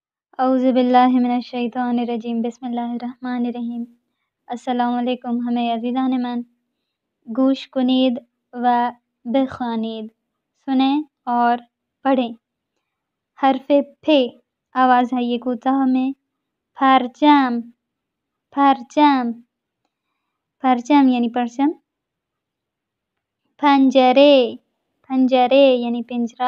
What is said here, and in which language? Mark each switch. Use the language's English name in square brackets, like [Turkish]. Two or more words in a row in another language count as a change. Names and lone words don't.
[Arabic] اعوذ باللہ من الشیطان الرجیم بسم اللہ الرحمن الرحیم۔ السلام علیکم [Persian] ہمیں عزیزان من، گوش کنید و بخوانید، [Urdu] سنیں اور پڑھیں۔ حرف پ آواز ہے یہ کوتاہ میں پرچم، پرچم، پرچم یعنی پرچم۔ پنجرے، پنجرے یعنی پنجرہ۔